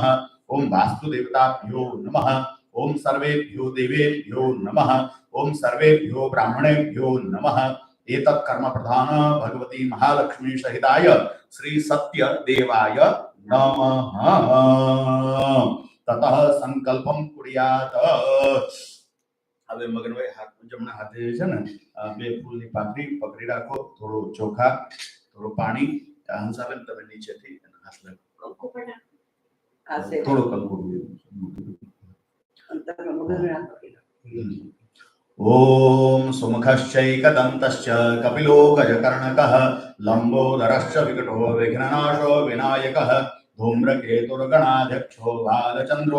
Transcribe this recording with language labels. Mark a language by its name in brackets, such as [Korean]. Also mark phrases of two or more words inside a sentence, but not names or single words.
[Sanskrit] ओम वास्तुदेवताभ्यो नमः। ओम सर्वेभ्यो देवेभ्यो नमः। ओम सर्वेभ्यो ब्राह्मणेभ्यो नमः। एतत् कर्म प्रधान भगवती महालक्ष्मी सहिताय श्री सत्य देवाय नमः। ततः संकल्पम कुर्यात्। [Gujarati] હવે મગનભાઈ હાથ જમણા હાથે છે ને બે ફૂલની પાકડી પકડી રાખો, થોડું ચોખા, થોડું પાણી, હંસાબેન તમે નીચેથી હાથ લાગો, થોડું કંકુ. [Sanskrit] ओम सुमुखश्चैकदन्तश्च कपिलो गजकर्णकः लंबोदरश्च विकटो विघ्ननाशो विनायकः धूम्रकेतुर्गणाध्यक्षो बालचन्द्रो